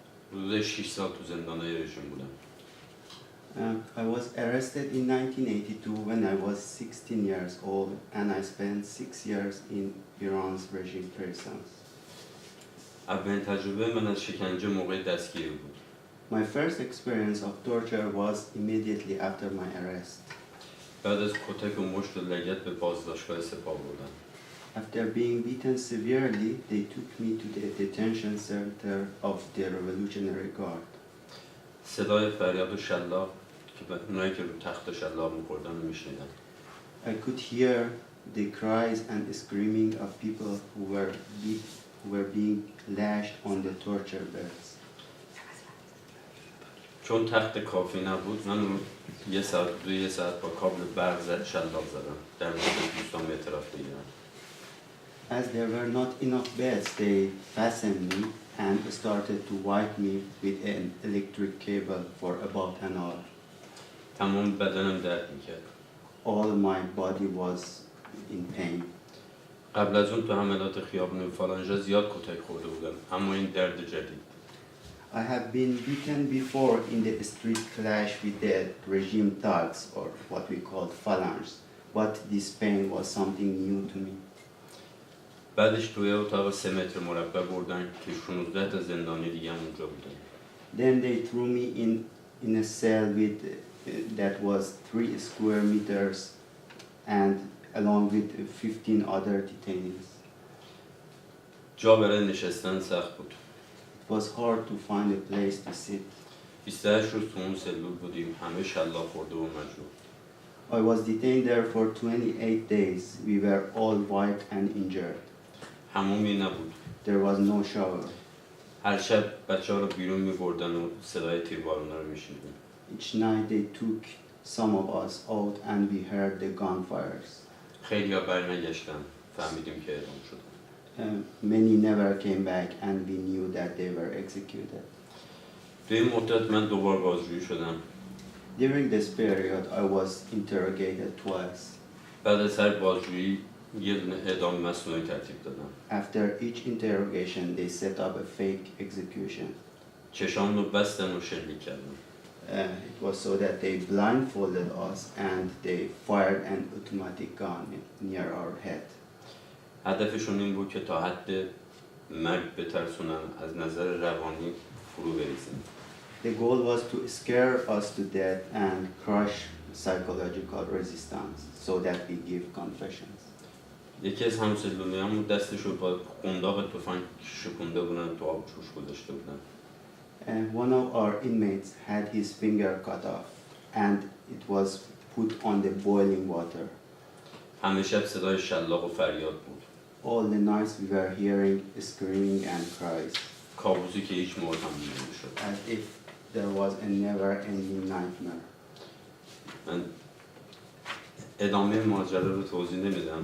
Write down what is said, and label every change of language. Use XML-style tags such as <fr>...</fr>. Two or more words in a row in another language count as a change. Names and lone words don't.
<fa>حدود 6 سال تو زندانهای رژیم بودم.</fa> <en>I was arrested in 1982 when I was 16 years old, and I spent 6 years in Iran's regime prisons.</en> <fa>اولین تجربه من از شکنجه موقع دستگیری بود.</fa> <en>My first experience of torture was immediately after my arrest.</en> <fa>بعد از کتک و مشت و لگد به بازداشتگاه سپاه بردن.</fa> <en>After being beaten severely, they took me to the detention center of the Revolutionary Guard.</en> <fa>صدای فریاد و شلاق که اونایی که رو تخت شلاق می‌خوردن رو میشنیدم.</fa> <en>I could hear the cries and screaming of people who were being lashed on the torture beds.</en> <fa>چون تخت کافی نبود من رو یه ساعت با کابل برق شلاق زدم در مورد دوستان به اعتراف بگیرم.</fa> <en>As there were not enough beds, they fastened me and started to wipe me with an electric cable for about an hour.</en> <fa>تمام بدنم درد میکرد.</fa> <en>All my body was in pain.</en> <fa>قبل از اون تو حملات خیابون فالنجا زیاد کتک خورده بودم، اما این درد جدید.</fa> <en>I have been beaten before in the street clash with the regime thugs, or what we called phalanges, but this pain was something new to me.</en> <fa>بعدش توی اتاق 3 متر مربع بردن که 16 تا زندانی دیگه هم اونجا بودن.</fa> <en>Then they threw me in a cell with that was 3 square meters and along with 15 other detainees.</en> <fa>جا برای نشستن سخت بود.</fa> <en>It was hard to find a place to sit.</en> <fa>28 روز تو اون سلول بودیم، همه شلاق خورده و مجروح.</fa> <en>I was detained there for 28 days. We were all wiped and injured.</en> <fa>حمومی نبود.</fa> <en>There was no shower.</en> <fa>هر شب بچه‌ها رو بیرون می‌بردن و صدای تیربارونا رو می‌شنیدیم.</fa> <en>Each night they took some of us out and we heard the gunfires.</en> <fa>خیلی‌ها برنگشتن، فهمیدیم که اعدام شدن.</fa> <en>Many never came back and we knew that they were executed.</en> <fa>تو این مدت من دوبار بازجویی شدم.</fa> <en>During this period I was interrogated twice.</en> <fa>بعد از هر بازجویی یه دونه اعدام مصنوعی ترتیب دادم.</fa> <en>After each interrogation they set up a fake execution.</en> <fa>چشام رو بستن و شلیک کردن.</fa> <en>It was so that they blindfolded us and they fired an automatic gun near our head.</en> <fa>هدفشون این بود که تا حد مرگ بترسونن، از نظر روانی فرو بریزن.</fa> <en>The goal was to scare us to death and crush psychological resistance so that we give confessions.</en> <fa>یکی از همسلولیامون دستش رو با قنداق تفنگ شکونده بودن تو آب جوش گذاشته بودن.</fa> <en>And one of our inmates had his finger cut off and it was put on the boiling water.</en> <fa>همه شب صدای شلاق و فریاد بود.</fa> <en>All the nights we were hearing screaming and cries.</en> <fa>کابوسی که هیچ موقع تموم نمی‌شد.</fa> <en>As if there was a never-ending nightmare.</en> <fa>من ادامه ماجرا رو توضیح نمیدم.</fa>